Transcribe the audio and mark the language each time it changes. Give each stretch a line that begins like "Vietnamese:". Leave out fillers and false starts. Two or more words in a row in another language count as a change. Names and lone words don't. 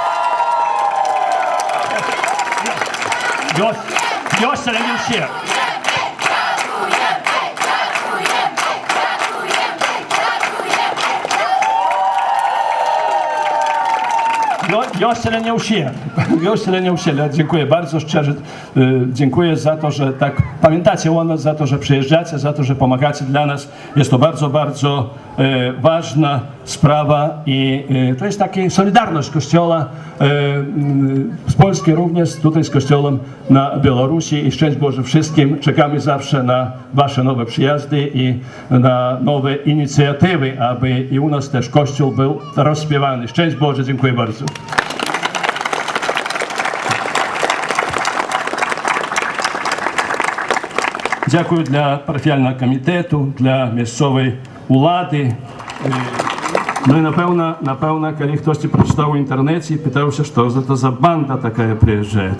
Belarusian: Ёсць, але не ўсе. Ёсць, але не ўсе. Ёсць, але не ўсе.
Polish: Dziękuję bardzo szczerze. Dziękuję za to, że tak pamiętacie o nas, za to, że przyjeżdżacie, za to, że pomagacie dla nas. Jest to bardzo, bardzo ważna sprawa i to jest taka solidarność Kościoła z Polski również, tutaj z Kościołem na Białorusi i szczęść Boże wszystkim. Czekamy zawsze na wasze nowe przyjazdy i na nowe inicjatywy, aby i u nas też Kościół był rozśpiewany. Szczęść Boże, dziękuję bardzo.
Ukrainian: Дякую для парафіяльного комітету, для місцевої влади. Ну і напевно, коли хтось прочитав у інтернеті і питався, що це за банда така приїжджає.